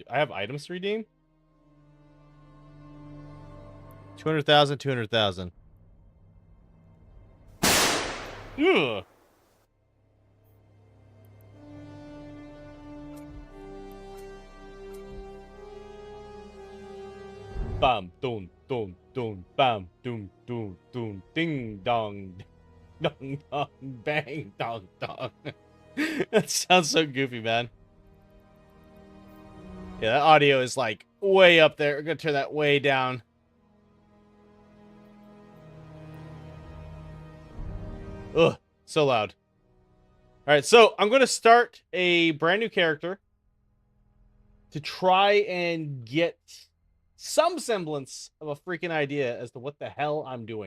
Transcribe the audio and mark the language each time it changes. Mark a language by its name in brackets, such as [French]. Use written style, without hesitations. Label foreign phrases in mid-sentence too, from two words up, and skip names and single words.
[English] I have items to redeem. 200,000, 200,000. Ugh. Bam, dun, dun, dun, bam, dun, dun, dun, ding, dong, dong, dong, bang, dong, dong. That sounds so goofy, man. Yeah, that audio is like way up there. We're gonna turn that way down. Ugh, so loud. All right, so I'm gonna start a brand new character to try and get some semblance of a freaking idea as to what the hell I'm doing.